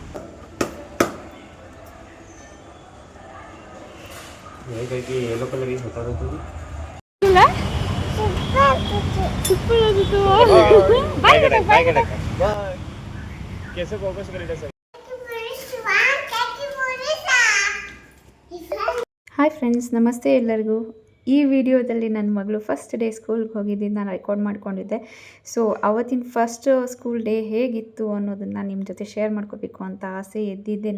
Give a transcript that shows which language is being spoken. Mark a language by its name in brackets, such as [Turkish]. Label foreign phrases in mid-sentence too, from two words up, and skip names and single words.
[Hindi] येलो कलर ही होता था तुझे कैसे फोकस करेगा सर [Kannada] ಹಾಯ್ ಫ್ರೆಂಡ್ಸ್, ನಮಸ್ತೆ ಎಲ್ಲರಿಗೂ. ಈ ವಿಡಿಯೋದಲ್ಲಿ ನನ್ನ ಮಗಳು [English] first day [Kannada] ಸ್ಕೂಲ್ಗೆ ಹೋಗಿದ್ದು ನಾನು ರೆಕಾರ್ಡ್ ಮಾಡ್ಕೊಂಡಿದ್ದೆ. ಸೊ ಅವತ್ತಿನ [English] first school day [Kannada] ಹೇಗಿತ್ತು ಅನ್ನೋದನ್ನು ನಿಮ್ಮ ಜೊತೆ ಶೇರ್ ಮಾಡ್ಕೋಬೇಕು ಅಂತ ಆಸೆ ಎದ್ದಿದ್ದೆ.